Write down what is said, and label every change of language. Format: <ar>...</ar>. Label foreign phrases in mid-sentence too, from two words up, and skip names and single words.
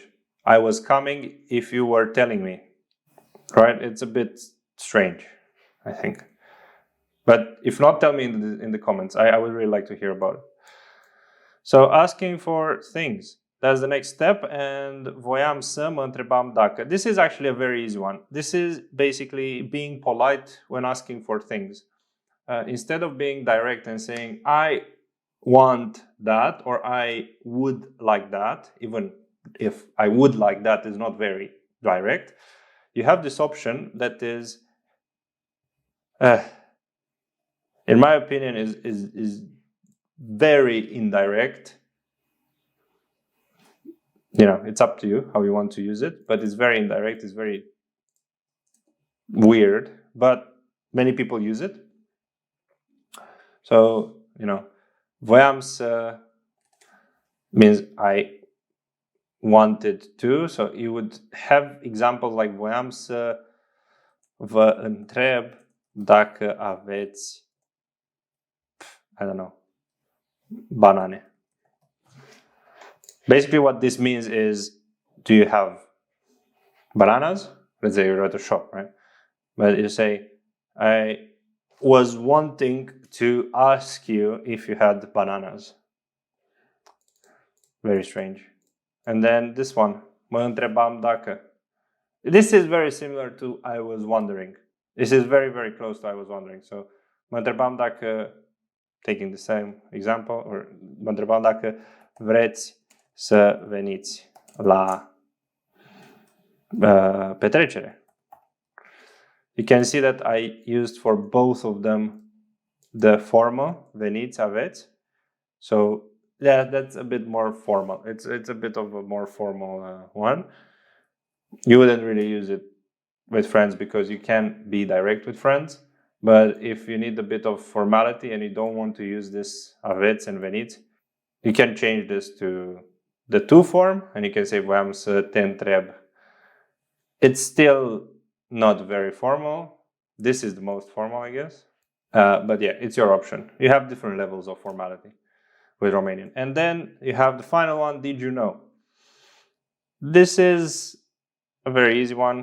<en>I was coming if you were telling me, right? It's a bit strange, I think. But if not, tell me in the comments. I would really like to hear about it. So asking for things, that's the next step.</en> <ro>And voiam să mă întrebam dacă.</ro> <en>This is actually a very easy one. This is basically being polite when asking for things. Instead of being direct and saying, I want that, or I would like that, even if I would like that is not very direct, you have this option that is, in my opinion, is very indirect. You know, it's up to you how you want to use it, but it's very indirect, it's very weird, but many people use it. So, you know,</en> <ro>voiam să</ro> <en>means I wanted to, so you would have examples like</en> <ro>voiam să vă întreb dacă aveți,</ro> <en>I don't know, banane. Basically what this means is, do you have bananas? Let's say you're at a shop, right? But you say, I was wanting to ask you if you had bananas. Very strange. And then this one,</en> <ro>mă întrebam dacă.</ro> <en>This is very similar to I was wondering. This is very, very close to I was wondering. So,</en> <ro>mă întrebam dacă</ro> <en>taking the same example, or</en> <ro>mă întrebam dacă vreți să veniți la petrecere.</ro> <en>You can see that I used for both of them the formal,</en> <ro>veniți, aveți.</ro> <en>So yeah, that's a bit more formal. It's a bit of a more formal one. You wouldn't really use it with friends because you can be direct with friends. But if you need a bit of formality and you don't want to use this aveți and veniți, you can change this to the to form and you can say</en> <ro>voiam să te întreb.</ro> <en>It's still not very formal. This is the most formal, I guess. But yeah, it's your option. You have different levels of formality with Romanian. And then you have the final one, did you know? This is a very easy one.</en>